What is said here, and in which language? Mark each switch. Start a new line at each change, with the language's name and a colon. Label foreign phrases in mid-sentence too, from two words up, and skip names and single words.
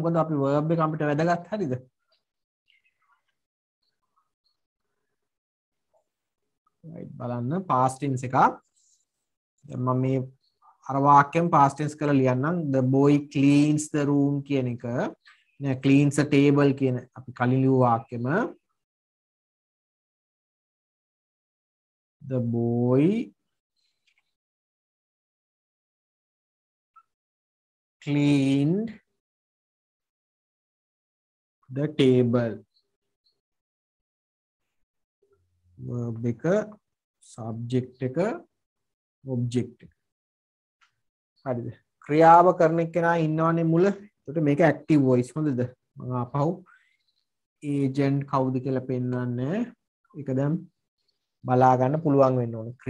Sinhala: මොකද අපි verb එක අපිට වැදගත්. හරිද? right බලන්න
English: past tense
Sinhala: එකක්. දැන් මම මේ අර වාක්‍යයෙන්
English: past tense
Sinhala: කරලා ලියන්නම්.
English: the boy cleans the room
Sinhala: කියන එක නෑ
English: cleans the table
Sinhala: කියන අපි කලින් ලියුව වාක්‍යෙම
English: the boy cleaned the table.
Sinhala: verb එක subject එක object එක. හරිද? ක්‍රියාව කරන එක්කෙනා ඉන්නවනේ මුල. එතකොට මේක
English: active voice
Sinhala: හොඳද? මම ආපහු agent කවුද කියලා පෙන්නන්නේ. ඒක දැන් බලා ගන්න පුළුවන් වෙන්න ඕනේ.